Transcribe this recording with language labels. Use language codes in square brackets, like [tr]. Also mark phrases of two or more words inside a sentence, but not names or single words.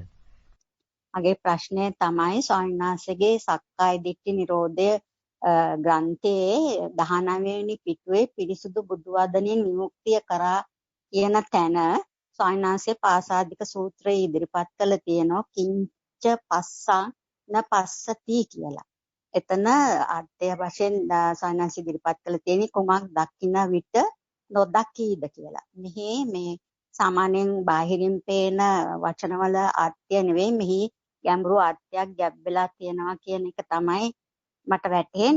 [si] මගේ ප්‍රශ්නය තමයි ස්වාමීන් වහන්සේගේ සක්කාය දිට්ඨි නිරෝධය ග්‍රන්ථයේ 19 වෙනි පිටුවේ පිරිසුදු බුදු වදනින් විමුක්තිය කරා කියන තැන ස්වාමීන් වහන්සේ පාසාදික සූත්‍රයේ ඉදිරිපත් කළ තියෙනවා [pi] කිංච පස්සං න පස්සති [si] කියලා. එතන අර්ථය වශයෙන් ස්වාමීන් වහන්සේ ඉදිරිපත් කළ තියෙන්නේ කුමක් දකින්න විට නොදකීද කියලා. මෙහි මේ සාමාන්‍යයෙන් බාහිරින් පේන වචනවල අර්ථය නෙවෙයි මෙහි ගැඹුරු අර්ථයක් ගැබ් වෙලා තියෙනවා කියන එක තමයි මට වැටහෙන්නේ.